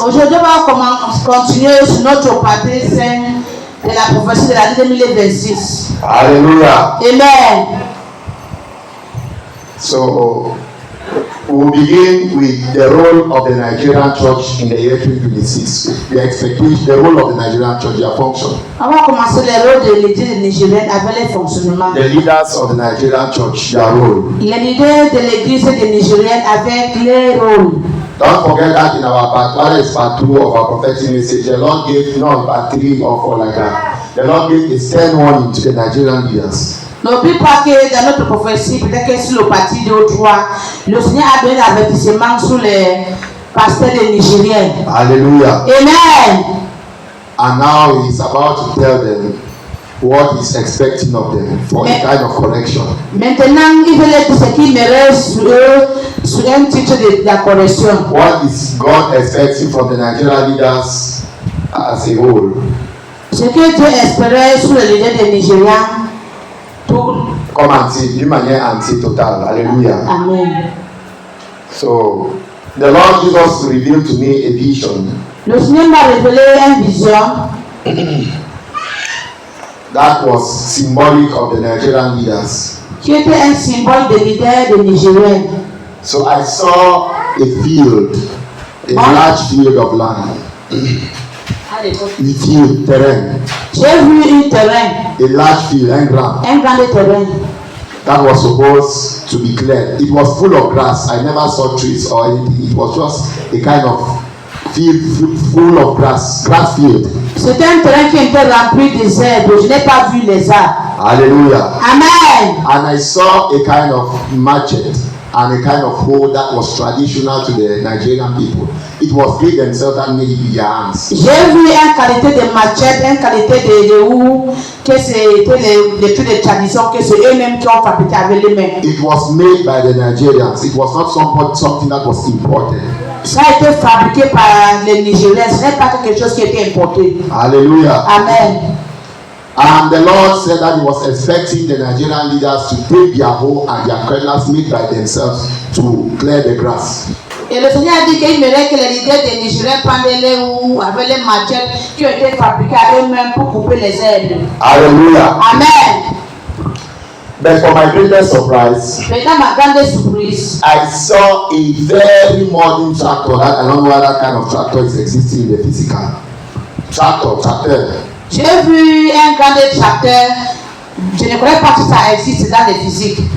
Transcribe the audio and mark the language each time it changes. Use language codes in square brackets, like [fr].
[fr] Aujourd'hui, on va continuer sur notre partie 5 de la prophétie de l'année 2026. Hallelujah. Amen. [en] So we will begin with the role of the Nigerian church in the year 2026. The expectation, the role of the Nigerian church, their function. [fr] On va commencer le rôle de l'église nigérienne avec les fonctionnements. [en] The leaders of the Nigerian church, their role. [fr] Les leaders de l'église nigérienne avec les rôles. [en] Don't forget that in our part, that is part 2 of our prophetic message. The Lord gave not part 3 or 4 like that. The Lord gave a stern warning to the Nigerian leaders. [fr] N'oublie pas que dans notre prophétie, peut-être que sur le parti 2 ou 3, le Seigneur a donné l'avertissement sur les pasteurs nigériens. Hallelujah. Amen. [en] And now he is about to tell them what he's expecting of them for a kind of correction. [fr] Maintenant, il veut leur dire ce qu'il mérite sur eux, sur un titre de la correction. [en] What is God expecting from the Nigerian leaders as a whole? [fr] Ce que Dieu espérait sur les leaders des Nigériens. Comme d'une manière anti-totale. Hallelujah. Amen. [en] So, the Lord Jesus revealed to me a vision. [fr] Le Seigneur m'a révélé une vision. [en] That was symbolic of the Nigerian leaders. [fr] Qui était un symbole des leaders des Nigériens. [en] So I saw a field, a large field of land. A field, terrain. [fr] J'ai vu un terrain. [en] A large field, [fr] un grand terrain. [en] That was supposed to be cleared. It was full of grass. I never saw trees or anything. It was just a kind of field full of grass field. [fr] C'était un terrain qui était rempli des herbes. Je n'ai pas vu les arbres. Hallelujah. Amen. [en] And I saw a kind of machete and a kind of hoe that was traditional to the Nigerian people. It was they themselves that made it with their hands. [fr] J'ai vu une qualité de machette, une qualité de houe, que c'était les trucs de tradition, que c'est eux-mêmes qui ont fabriqué avec les mains. [en] It was made by the Nigerians. It was not something that was imported. [fr] Ça a été fabriqué par les Nigériens. Ce n'est pas quelque chose qui a été importé. Hallelujah. Amen. [en] And the Lord said that he was expecting the Nigerian leaders to take their hoe and their cradles made by themselves to clear the grass. [fr] Et le Seigneur a dit qu'il aimerait que les leaders des Nigériens prennent les houes avec les machettes qui ont été fabriquées à eux-mêmes pour couper les herbes. Hallelujah. Amen. [en] But for my greatest surprise, [fr] Maintenant, ma grande surprise, [en] I saw a very modern tractor. I don't know what that kind of tractor is existing in the physical. Tractor. [fr] J'ai vu un grand tracteur. Je ne connais pas si ça existe dans le physique.